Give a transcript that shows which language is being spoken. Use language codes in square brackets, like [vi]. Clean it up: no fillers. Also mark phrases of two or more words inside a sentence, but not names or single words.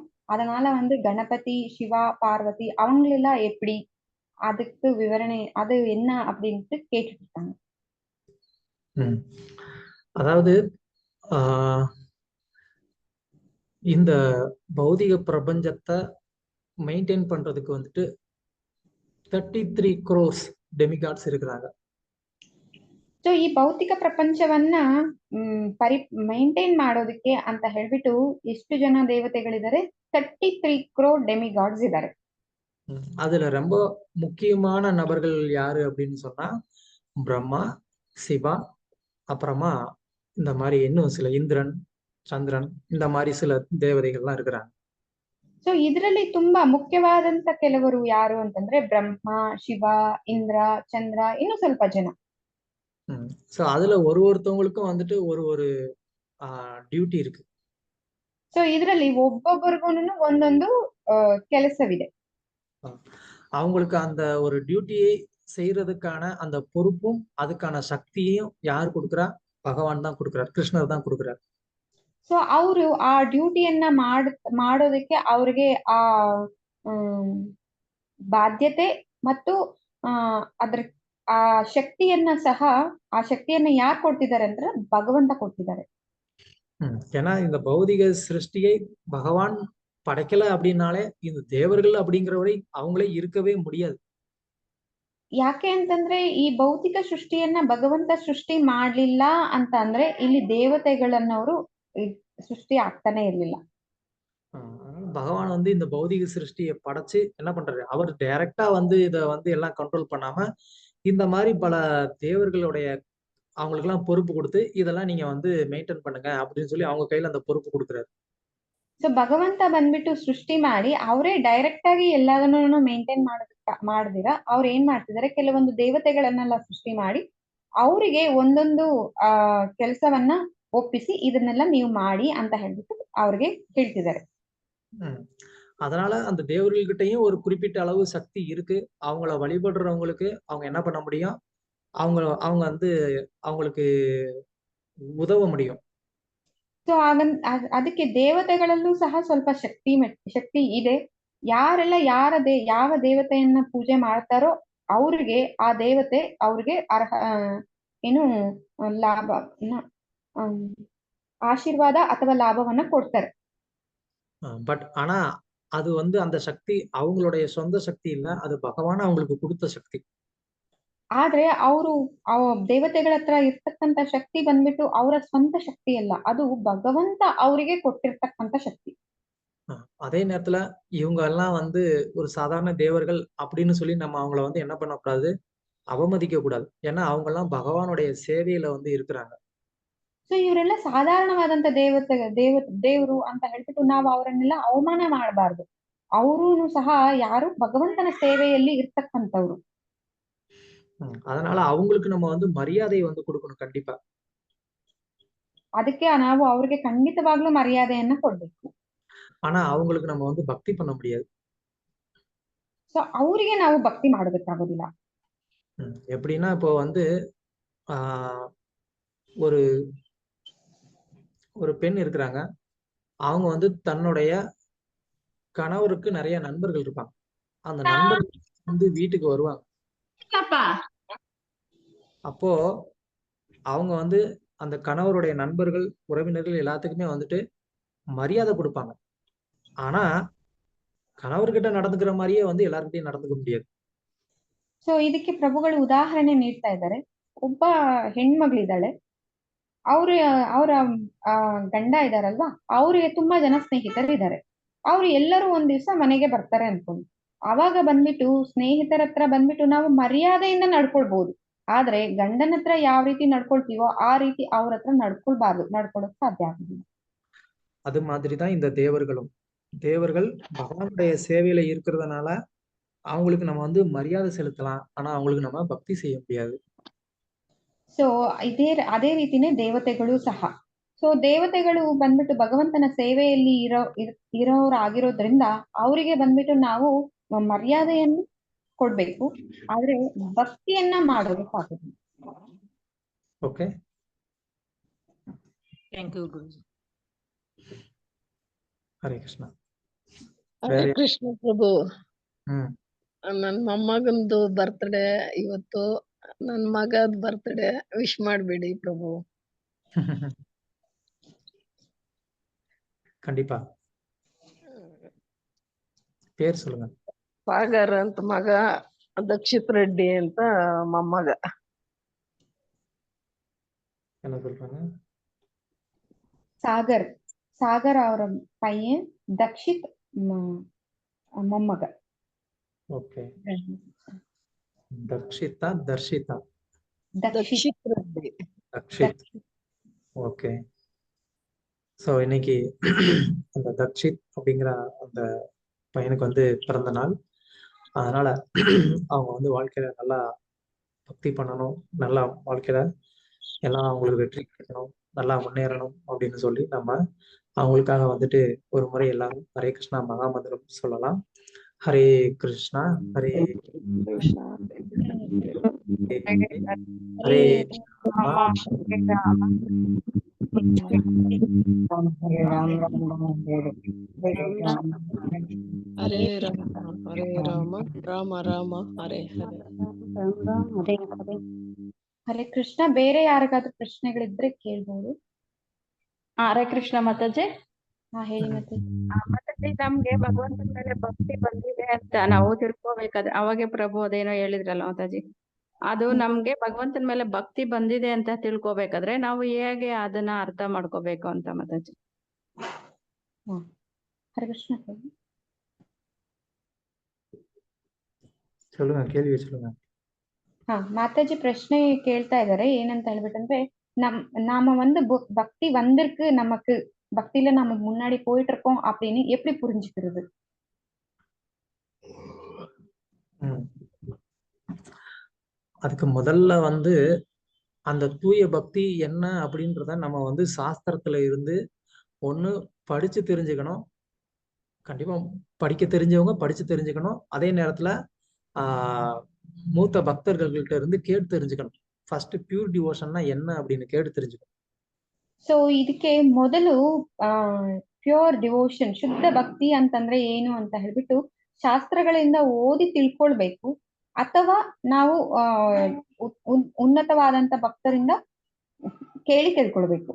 [ta] அதனால வந்து கணபதி, சிவா, பார்வதி அவங்களெல்லாம் எப்படி, அதுக்கு விவரணை அது என்ன அப்படின்ட்டு கேட்டுட்டு இருக்காங்க. அதாவது இந்த பௌதிக பிரபஞ்சத்தை மெயின்டைன் பண்றதுக்கு வந்துட்டு 33 [en] crores demigods [ta] இருக்கிறாங்க. [kn] ಸೊ ಈ ಭೌತಿಕ ಪ್ರಪಂಚವನ್ನ ಮೈಂಟೈನ್ ಮಾಡೋದಕ್ಕೆ ಅಂತ ಹೇಳ್ಬಿಟ್ಟು ಎಷ್ಟು ಜನ ದೇವತೆಗಳಿದ್ದಾರೆ? 33 [en] crore demigods [kn] ಇದ್ದಾರೆ. [ta] அதுல ரொம்ப முக்கியமான நபர்கள் யாரு அப்படின்னு சொன்னா பிரம்மா, சிவா, அப்புறமா இந்த மாதிரி இன்னும் சில இந்திரன், ಚಂದ್ರನ್, இந்த மாதிரி சில ದೇವತೆಗಳೆಲ್ಲ இருக்கிறாங்க. [kn] ಸೊ ಇದರಲ್ಲಿ ತುಂಬಾ ಮುಖ್ಯವಾದಂತ ಕೆಲವರು ಯಾರು ಅಂತಂದ್ರೆ ಬ್ರಹ್ಮ, ಶಿವ, ಇಂದ್ರ, ಚಂದ್ರ, ಇನ್ನು ಸ್ವಲ್ಪ ಜನ. [ta] சோ அதுல ஒருத்தவங்களுக்கும் வந்துட்டு ஒரு டியூட்டி இருக்கு. [kn] ಸೊ ಇದರಲ್ಲಿ ಒಬ್ಬೊಬ್ಬರಿಗೂನು ಒಂದೊಂದು ಕೆಲಸವಿದೆ. [ta] அவங்களுக்கு அந்த ஒரு டியூட்டியை செய்யறதுக்கான அந்த பொறுப்பும் அதுக்கான சக்தியையும் யார் கொடுக்குறா? பகவான் தான் கொடுக்குறார், கிருஷ்ணர் தான் கொடுக்குறார். [kn] ಸೊ ಅವರು ಆ ಡ್ಯೂಟಿಯನ್ನ ಮಾಡೋದಕ್ಕೆ ಅವ್ರಿಗೆ ಆ ಬಾಧ್ಯತೆ ಮತ್ತು ಅದ್ರ ಆ ಶಕ್ತಿಯನ್ನ ಸಹ, ಆ ಶಕ್ತಿಯನ್ನ ಯಾರು ಕೊಡ್ತಿದ್ದಾರೆ ಅಂದ್ರೆ ಭಗವಂತ ಕೊಡ್ತಿದ್ದಾರೆ. [ta] ஏன்னா இந்த பௌதிக சிருஷ்டியை பகவான் படைக்கல அப்படின்னாலே இந்த தேவர்கள் அப்படிங்கிறவரை அவங்களே இருக்கவே முடியாது. [kn] ಯಾಕೆ ಅಂತಂದ್ರೆ ಈ ಭೌತಿಕ ಸೃಷ್ಟಿಯನ್ನ ಭಗವಂತ ಸೃಷ್ಟಿ ಮಾಡ್ಲಿಲ್ಲ ಅಂತ ಅಂದ್ರೆ ಇಲ್ಲಿ ದೇವತೆಗಳನ್ನವರು ಸೃಷ್ಟಿ ಆಗ್ತಾನೆ ಇರ್ಲಿಲ್ಲ. [ta] பகவான் வந்து இந்த பௌதிக சிருஷ்டியை படைச்சு என்ன பண்றாரு? அவர் டைரக்டா வந்து இத வந்து எல்லாம் கண்ட்ரோல் பண்ணாம இந்த மாதிரி பல தேவர்களுடைய அவங்களுக்கு எல்லாம் பொறுப்பு கொடுத்து இதெல்லாம் நீங்க வந்து மெயின்டைன் பண்ணுங்க அப்படின்னு சொல்லி அவங்க கையில அந்த பொறுப்பு கொடுக்குறாரு. [kn] ಸೊ ಭಗವಂತ ಬಂದ್ಬಿಟ್ಟು ಸೃಷ್ಟಿ ಮಾಡಿ ಅವರೇ ಡೈರೆಕ್ಟ್ ಆಗಿ ಎಲ್ಲದನ್ನು ಮೇಂಟೈನ್ ಮಾಡದಿರ ಅವ್ರು ಏನ್ ಮಾಡ್ತಿದ್ದಾರೆ, ಕೆಲವೊಂದು ದೇವತೆಗಳನ್ನೆಲ್ಲ ಸೃಷ್ಟಿ ಮಾಡಿ ಅವರಿಗೆ ಒಂದೊಂದು ಕೆಲಸವನ್ನ ಒಪ್ಪಿಸಿ ಇದನ್ನೆಲ್ಲ ನೀವು ಮಾಡಿ ಅಂತ ಹೇಳ್ಬಿಟ್ಟು ಅವ್ರಿಗೆ ಹೇಳ್ತಿದ್ದಾರೆ. [ta] அதனால அந்த தேவர்கள்கிட்டயும் ஒரு குறிப்பிட்ட அளவு சக்தி இருக்கு. அவங்கள வழிபடுறவங்களுக்கு அவங்க என்ன பண்ண முடியும்? அவங்க வந்து அவங்களுக்கு ಉದವ முடியும். [kn] ಸೊ ಅದಕ್ಕೆ ದೇವತೆಗಳಲ್ಲೂ ಸಹ ಸ್ವಲ್ಪ ಶಕ್ತಿ ಇದೆ. ಯಾರೆಲ್ಲ ಯಾವ ದೇವತೆಯನ್ನ ಪೂಜೆ ಮಾಡ್ತಾರೋ ಅವ್ರಿಗೆ ಆ ದೇವತೆ ಅವ್ರಿಗೆ ಏನು ಲಾಭ ಆಶೀರ್ವಾದ ಅಥವಾ ಲಾಭವನ್ನ ಕೊಡ್ತಾರೆ. [ta] பட் ஆனா அது வந்து அந்த சக்தி அவங்களுடைய சொந்த சக்தி இல்ல, அது பகவான் அவங்களுக்கு கொடுத்த சக்தி. [kn] ಆದ್ರೆ ಅವರು ದೇವತೆಗಳ ಹತ್ರ ಇರ್ತಕ್ಕಂತ ಶಕ್ತಿ ಬಂದ್ಬಿಟ್ಟು ಅವರ ಸ್ವಂತ ಶಕ್ತಿ ಅಲ್ಲ, ಅದು ಭಗವಂತ ಅವರಿಗೆ ಕೊಟ್ಟಿರ್ತಕ್ಕಂತ ಶಕ್ತಿ. [ta] அதே நேரத்துல இவங்க எல்லாம் வந்து ஒரு சாதாரண தேவர்கள் அப்படின்னு சொல்லி நம்ம அவங்கள வந்து என்ன பண்ணக்கூடாது, அவமதிக்க கூடாது. ஏன்னா அவங்க எல்லாம் பகவானுடைய சேவையில வந்து இருக்கிறாங்க. [kn] ಸೊ ಇವರೆಲ್ಲ ಸಾಧಾರಣವಾದಂತ ದೇವರು ಅಂತ ಹೇಳ್ಬಿಟ್ಟು ನಾವು ಅವರನ್ನೆಲ್ಲ ಅವಮಾನ ಮಾಡಬಾರ್ದು. ಅವರೂ ಸಹ ಯಾರು ಭಗವಂತನ ಸೇವೆಯಲ್ಲಿ ಇರ್ತಕ್ಕಂಥವ್ರು. [ta] அதனால அவங்களுக்கு நம்ம வந்து மரியாதை வந்து கொடுக்கணும் கண்டிப்பா. [kn] ಅದಕ್ಕೆ ನಾವು ಅವ್ರಿಗೆ ಖಂಡಿತವಾಗ್ಲೂ ಮರ್ಯಾದೆಯನ್ನ ಕೊಡ್ಬೇಕು. [ta] ஆனா அவங்களுக்கு நம்ம வந்து பக்தி பண்ண முடியாது. [kn] ಸೊ ಅವರಿಗೆ ನಾವು ಭಕ್ತಿ ಮಾಡೋದಕ್ಕಾಗೋದಿಲ್ಲ. [ta] எப்படின்னா இப்போ வந்து ஆஹ் ஒரு ஒரு பெண் இருக்கிறாங்க. அவங்க வந்து தன்னுடைய கணவருக்கு நிறைய நண்பர்கள் இருப்பாங்க. அந்த நண்பர்கள் வந்து வீட்டுக்கு வருவாங்க. அப்போ அவங்க வந்து அந்த கணவருடைய நண்பர்கள், உறவினர்கள் எல்லாத்துக்குமே வந்துட்டு மரியாதை கொடுப்பாங்க. ஆனா கணவர்கிட்ட நடந்துக்கிற மாதிரியே வந்து எல்லார்கிட்டயும் நடந்துக்க முடியாது. [kn] ಸೊ ಇದಕ್ಕೆ ಪ್ರಭುಗಳು ಉದಾಹರಣೆ ನೀಡ್ತಾ ಇದ್ದಾರೆ. ಒಬ್ಬ ಹೆಣ್ಮಗಳಿದ್ದಾಳೆ. ಅವರ ಗಂಡ ಇದಾರಲ್ವಾ, ಅವ್ರಿಗೆ ತುಂಬಾ ಜನ ಸ್ನೇಹಿತರಿದ್ದಾರೆ. ಅವ್ರು ಎಲ್ಲರೂ ಒಂದ್ ದಿವ್ಸ ಮನೆಗೆ ಬರ್ತಾರೆ ಅನ್ಕೊಂಡು, ಅವಾಗ ಬಂದ್ಬಿಟ್ಟು ಸ್ನೇಹಿತರ ಹತ್ರ ಬಂದ್ಬಿಟ್ಟು ನಾವು ಮರ್ಯಾದೆಯಿಂದ ನಡ್ಕೊಳ್ಬಹುದು. ಆದ್ರೆ ಗಂಡನ ಹತ್ರ ಯಾವ ರೀತಿ ನಡ್ಕೊಳ್ತೀವೋ ಆ ರೀತಿ ಅವ್ರ ಹತ್ರ ನಡ್ಕೊಳಕ್ ಸಾಧ್ಯ ಆಗುದಿಲ್ಲ. [ta] அது மாதிரிதான் இந்த தேவர்களும். தேவர்கள் பகவானுடைய சேவையில இருக்கிறதுனால அவங்களுக்கு நம்ம வந்து மரியாதை செலுத்தலாம். ஆனா அவங்களுக்கு நம்ம பக்தி செய்ய முடியாது. [kn] ಸೊ ಅದೇ ರೀತಿನೇ ದೇವತೆಗಳು ಸಹ. ಸೊ ದೇವತೆಗಳು ಬಂದ್ಬಿಟ್ಟು ಭಗವಂತನ ಸೇವೆಯಲ್ಲಿ ಇರೋರಾಗಿರೋದ್ರಿಂದ ಅವರಿಗೆ ಬಂದ್ಬಿಟ್ಟು ನಾವು ಮರ್ಯಾದೆಯನ್ನು ಕೊಡ್ಬೇಕು. ಆದ್ರೆ ಭಕ್ತಿಯನ್ನ ಮಾಡೋದಕ್ಕಾಗುದಿಲ್ಲ. ಓಕೆ, [en] thank you [kn] ಗುರುಜಿ. ಹರೇ ಕೃಷ್ಣ. ಹರೇ ಕೃಷ್ಣ ಪ್ರಭು. ಹ್ಮ್ ನನ್ ಮೊಮ್ಮಗಂದು ಬರ್ತ್ಡೇ ಇವತ್ತು. ನನ್ ಮಗದ್ ಬರ್ತ್ಡೇ ವಿಶ್ ಮಾಡ್ಬೇಡಿ ಪ್ರಭು. [ta] கண்டிப்பா. பேர் சொல்லுங்க. [kn] ಸಾಗರ್ ಅಂತ ಮಗ, ದಕ್ಷಿತ್ ರೆಡ್ಡಿ ಅಂತ ಮೊಮ್ಮಗ. [ta] என்ன சொல்றாங்க? [kn] ಸಾಗರ್ ಅವರ ಪೈಯನ್, ದಕ್ಷಿತ್ ಮೊಮ್ಮಗ. [ta] ஓகே, தக்ஷிதா தர்ஷிதா? [kn] ದಕ್ಷಿತ್ ರೆಡ್ಡಿ. [ta] தக்ஷித். ஓகே. ஸோ இன்னைக்கு அந்த தக்ஷித் அப்படிங்கிற அந்த பையனுக்கு வந்து பிறந்த நாள். அதனால அவங்க வந்து வாழ்க்கையில நல்லா பக்தி பண்ணணும், நல்லா வாழ்க்கையில எல்லாம் அவங்களுக்கு வெற்றி கிடைக்கணும், நல்லா முன்னேறணும் அப்படின்னு சொல்லி நம்ம அவங்களுக்காக வந்துட்டு ஒரு முறை எல்லாரும் ஹரே கிருஷ்ணா மகாமந்திரம் சொல்லலாம். ஹரே கிருஷ்ணா ஹரே [kn] ಕೃಷ್ಣ. [ta] ஹரே ராமா [kn] ಹರೇ ರಾಮ ರಾಮ ರಾಮ ಹರೇ ಹರೇ. ಹರೇ ಕೃಷ್ಣ. ಬೇರೆ ಯಾರಿಗಾದ್ರೂ ಪ್ರಶ್ನೆಗಳಿದ್ರೆ ಕೇಳ್ಬೋದು. ಹರೇ ಕೃಷ್ಣ ಮಾತಾಜಿ. ಹೇಳಿ ಮತ್ತೆ. ಮಾತಾಜಿ, ನಮ್ಗೆ ಭಗವಂತನ ಮೇಲೆ ಭಕ್ತಿ ಬಂದಿದೆ ಅಂತ ನಾವು ತಿಳ್ಕೊಬೇಕಾದ್ರೆ, ಅವಾಗೆ ಪ್ರಭು ಅದೇನೋ ಹೇಳಿದ್ರಲ್ಲ ಮಾತಾಜಿ, ಅದು ನಮ್ಗೆ ಭಗವಂತನ ಮೇಲೆ ಭಕ್ತಿ ಬಂದಿದೆ ಅಂತ ತಿಳ್ಕೊಬೇಕಾದ್ರೆ ನಾವು ಹೇಗೆ ಅದನ್ನ ಅರ್ಥ ಮಾಡ್ಕೋಬೇಕು ಅಂತ ಮಾತಾಜಿ. ಹರೇ ಕೃಷ್ಣ. [ta] சொல்லுங்க, கேள்வி சொல்லுங்க. மாதாஜி பிரச்சனை கேள்ತಾ ಇದ್ದಾರೆ. [kn] ಏನಂತ ಹೇಳ್ಬಿಟ್ಟಂದ್ರೆ, [ta] நாம வந்து பக்தி வந்திருக்கு, நமக்கு பக்தியில நம்ம முன்னாடி போயிட்டு இருக்கோம் அப்படின்னு எப்படி புரிஞ்சுக்கிறது? அதுக்கு முதல்ல வந்து அந்த தூய பக்தி என்ன அப்படின்றத நம்ம வந்து சாஸ்திரத்துல இருந்து ஒண்ணு படிச்சு தெரிஞ்சுக்கணும். கண்டிப்பா படிக்க தெரிஞ்சவங்க படிச்சு தெரிஞ்சுக்கணும். அதே நேரத்துல மூத்த பக்தர்கள்கிட்ட இருந்து கேட்டு தெரிஞ்சுக்கணும். [en] first pure devotion [ta] என்ன அப்படின்னு கேட்டு தெரிஞ்சுக்கணும். [kn] ಸೊ ಇದಕ್ಕೆ ಮೊದಲು [en] pure devotion, [kn] ಶುದ್ಧ ಭಕ್ತಿ ಅಂತಂದ್ರೆ ಏನು ಅಂತ ಹೇಳ್ಬಿಟ್ಟು ಶಾಸ್ತ್ರಗಳಿಂದ ಓದಿ ತಿಳ್ಕೊಳ್ಬೇಕು. ಅಥವಾ ನಾವು ಉನ್ನತವಾದಂತ ಭಕ್ತರಿಂದ [ta] கேள்வி கேட்கொள்ಬೇಕು.